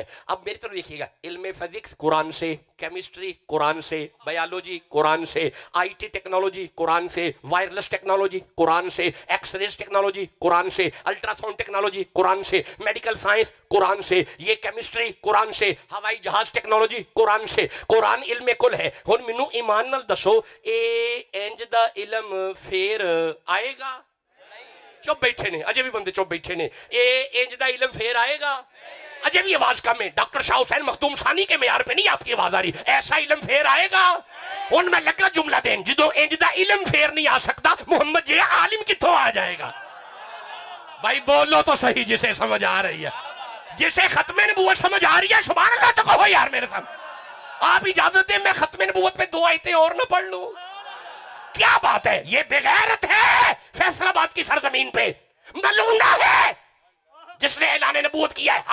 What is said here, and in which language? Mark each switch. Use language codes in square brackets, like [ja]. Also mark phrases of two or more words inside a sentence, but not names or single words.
[ur] اب میری طرف دیکھیے گا، علم فزکس قرآن سے، کیمسٹری قرآن سے، بایولوجی قرآن سے، [en] IT technology [ur] قرآن سے، [en] wireless technology [ur] قرآن سے، [en] X-rays technology [ur] قرآن سے، [en] ultrasound technology [ur] قرآن سے، [en] medical science [ur] قرآن سے، یہ کیمسٹری قرآن سے، ہوائی جہاز ٹیکنالوجی قرآن سے۔ قرآن علم کل ہے۔ [pa] ہن مینوں ایمان نال دسو اے انج دا علم پھر آئے گا؟ چپ بیٹھے نے، اجے بھی بندے چپ بیٹھے نے۔ اے انج دا علم پھر آئے گا؟ اجے بھی آواز کم ہے۔ [ur] ڈاکٹر شاہ حسین مخدوم ثانی کے معیار پہ نہیں آپ کی آواز آ رہی۔ ایسا علم پھر آئے گا؟ [pa] ہن میں لگا جملہ دین، جدو انج دا علم پھر نہیں آ سکتا محمد جی عالم کتوں آ جائے گا؟ [ur] بھائی بولو تو صحیح جسے سمجھ آ رہی ہے، جسے ختم نبوت سمجھ آ رہی ہے [ar] سبحان اللہ [ur] تو کہو یار میرے سامنے۔ آپ اجازت دیں میں ختم نبوت پہ 2 آیتیں اور نہ پڑھ لوں؟ کیا بات ہے، یہ بغیرت ہے فیصل آباد کی سرزمین پہ، ملونہ ہے جس نے اعلان نبوت کیا ہے۔